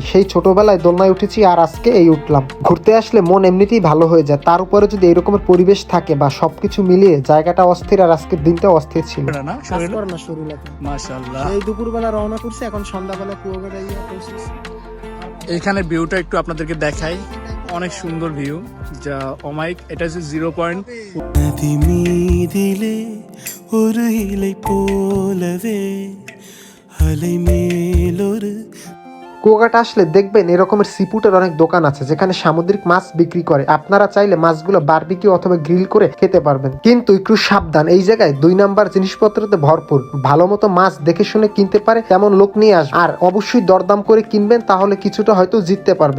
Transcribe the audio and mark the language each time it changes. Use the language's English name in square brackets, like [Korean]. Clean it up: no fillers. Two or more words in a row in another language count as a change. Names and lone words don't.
[Bangla] সেই ছোটবেলায় দোলনায় উঠেছি, আর আজকে এই উঠলাম। ঘুরতে আসলে মন এমনিতেই ভালো হয়ে যায়, তার উপরে যদি এরকমের পরিবেশ থাকে বা সবকিছু মিলিয়ে জায়গাটা অস্থির। আর আজকের দিনটা অস্থির ছিল। মাশাআল্লাহ, এই দুপুরবেলা রওনা করছি, এখন সন্ধ্যাবেলা কুয়াকাটা গিয়ে পৌঁছেছি। এখানে ভিউটা একটু আপনাদেরকে দেখাই, অনেক সুন্দর ভিউ। যা অমাইক, এটা হচ্ছে 0 পয়েন্ট। [Tamil] நதி மீதிலே ஒரு இலை போலவே அலை மேலொரு [Bangla] কুয়াকাটা আসলে দেখবেন এরকমের সিফুডের অনেক দোকান আছে যেখানে সামুদ্রিক মাছ বিক্রি করে। আপনারা চাইলে মাছগুলো বারবিকিউ অথবা গ্রিল করে খেতে পারবেন, কিন্তু একটু সাবধান, এই জায়গায় 2 নাম্বার জিনিসপত্রতে ভরপুর। ভালো মতো মাছ দেখে শুনে কিনতে পারে তেমন লোক নিয়ে আসবে, আর অবশ্যই দরদাম করে কিনবেন, তাহলে কিছুটা হয়তো জিততে পারবেন।